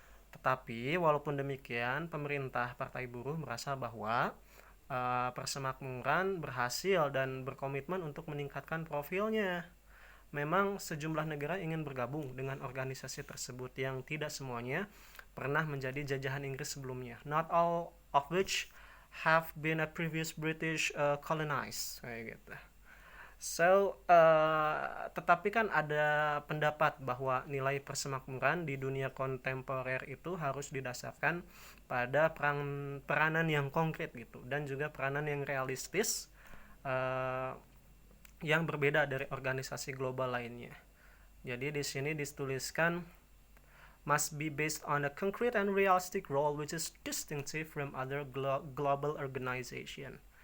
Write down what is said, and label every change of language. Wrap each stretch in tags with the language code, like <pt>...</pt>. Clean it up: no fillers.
<id>Tetapi walaupun demikian, pemerintah Partai Buruh merasa bahwa persemakmuran berhasil dan berkomitmen untuk meningkatkan profilnya. Memang sejumlah negara ingin bergabung dengan organisasi tersebut yang tidak semuanya pernah menjadi jajahan Inggris sebelumnya.</id> <en>Not all of which have been a previous British colonized</en> <id>kayak gitu. So, tetapi kan ada pendapat bahwa nilai persemakmuran di dunia kontemporer itu harus didasarkan pada peranan yang konkret gitu dan juga peranan yang realistis uh, yang berbeda dari organisasi global lainnya. Jadi di sini dituliskan</id> <en>must be based on a concrete and realistic role which is distinctive from other global organization.</en>